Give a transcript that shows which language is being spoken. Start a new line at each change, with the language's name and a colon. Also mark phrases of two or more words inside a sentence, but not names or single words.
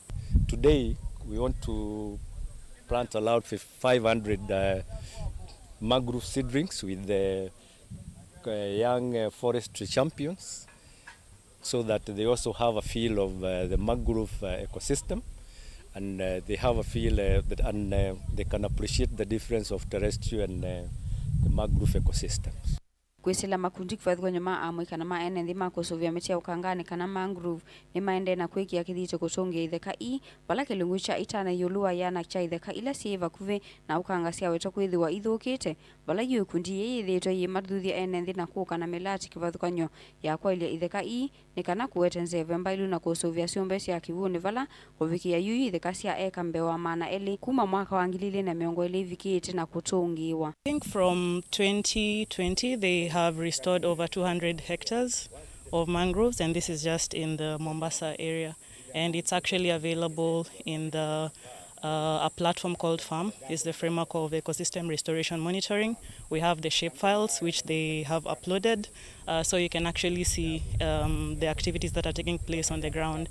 English: Today, we want to plant around 500 mangrove seedlings with the young forestry champions, so that they also have a feel of the mangrove ecosystem, and they have a feel that they can appreciate the difference of terrestrial and the mangrove ecosystems.
Kamba: Kwisila makundi kivathukanyo ma amwe kana ma enendi makusuvia miti ya ukangani kana mangrove ni maende na kwikia kithito kutungia itheka vala kilungu cha itana yulua yana cha itheka ila sieva kuve na ukanga cia weto kwithiwa ithukite vala yu kundi ye ithitwe ye mathuthia enendi na kuka na melati kivathukanyo ya kwailia itheka ni kana kuwete nzeve mbailu na kusuvia ciumbe cia kivuni vala kuvikia yu itheka cia eka mbewa mana eli kuma mwaka wa 2020 ivikite na kutungiwa.
English: I think from 2020 they have restored over 200 hectares of mangroves, and this is just in the Mombasa area, and it's actually available in the a platform called FARM. Is the framework of ecosystem restoration monitoring. We have the shape files which they have uploaded, so you can actually see the activities that are taking place on the ground.